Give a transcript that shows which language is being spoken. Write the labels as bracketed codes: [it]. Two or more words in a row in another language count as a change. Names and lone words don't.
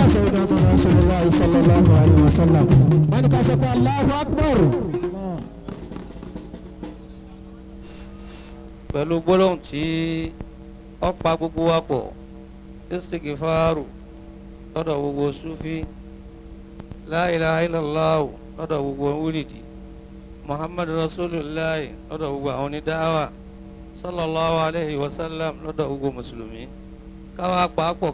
[ar] سيدنا رسول الله صلى الله عليه وسلم من كشف الله أكبر. [yo] pẹ̀lú gbólóhùn tí ó pa gbogbo wa pọ̀ istighfaru lọ́dọ̀ gbogbo sufi [ar] لا إله إلا الله [yo] lọ́dọ̀ gbogbo wúlìdì [ar] محمد رسول الله [yo] lọ́dọ̀ gbogbo àwọn onídàáwà [ar] صلى الله عليه وسلم [yo] lọ́dọ̀ gbogbo mùsùlùmí káwá pàápọ̀